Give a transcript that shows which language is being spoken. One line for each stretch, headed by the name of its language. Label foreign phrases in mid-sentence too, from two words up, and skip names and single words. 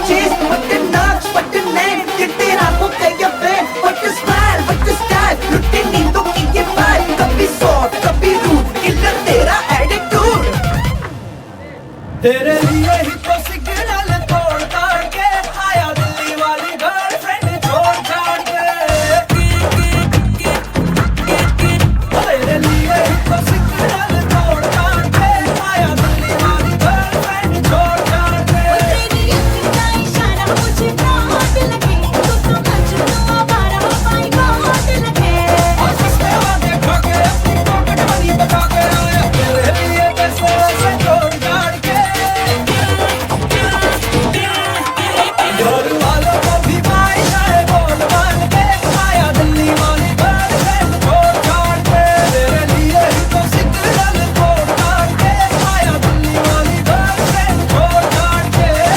English: chase, what the nudge, what the name,
Hindi: कितने रातों का ये
English: fan, what the smile, what the style,
Hindi: लूटे नींदों की ये
English: vibe, kabhi soft, kabhi rude, killer tera attitude.
Hindi: तेरे लिए ही तो सिग्नल तोड़ तोड़ के आया दिल्ली वाली गर्लफ्रेंड छोड़ छोड़ के. तेरे लिए ही तो सिग्नल तोड़ तोड़ के आया दिल्ली वाली गर्लफ्रेंड छोड़ छोड़ के. तेरी अखियों का इशारा मुझे बहुत लगे तू तो मजनू आवारा पाई बहुत लगे और सस्ते वादे खा के अपनी
English: pocket money
Hindi: बचा के आया तेरे लिए पैसे वैसे जोड़ जाड़ के घर वालों को भी ख्वाहिश है बोल बाल के आया दिल्ली वाली गर्लफ्रेंड छोड़ छाड़ के तेरे लिए ही तो सिग्नल तोड़ ताड़ के आया दिल्ली वाली गर्लफ्रेंड छोड़ छाड़ के